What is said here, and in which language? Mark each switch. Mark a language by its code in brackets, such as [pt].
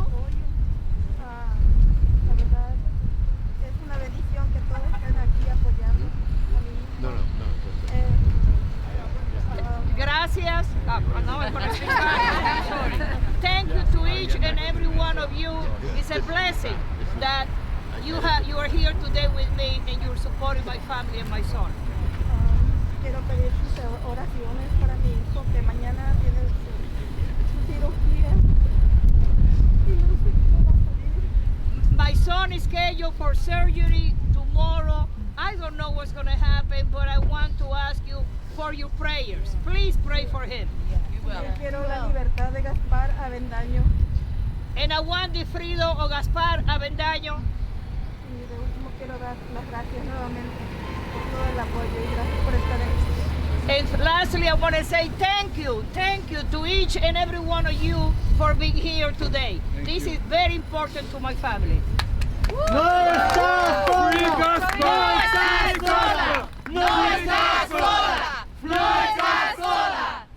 [es] La verdad, es una bendición que todos estén aquí apoyando a mi hijo. Gracias. [en] No, I'm gonna speak Spanish. I'm sorry. Thank you to each and every one of you. It's a blessing that you are here today with me and you're supporting my family and my son. [es] Quiero pedir sus oraciones para mi hijo que mañana tiene su cirugía y no sé cómo va a salir. [en] My son is scheduled for surgery tomorrow. I don't know what's going to happen, but I want to ask you for your prayers. Please pray for him. [es] Quiero la libertad de Gaspar Avendaño. [en] And I want the freedom of Gaspar Avendaño. [es] Y de último quiero dar las gracias nuevamente por todo el apoyo y gracias por estar aquí. [en] And lastly, I want to say thank you to each and every one of you for being here today. This is very important to my family. [es] No estás sola. No estás sola. No estás sola.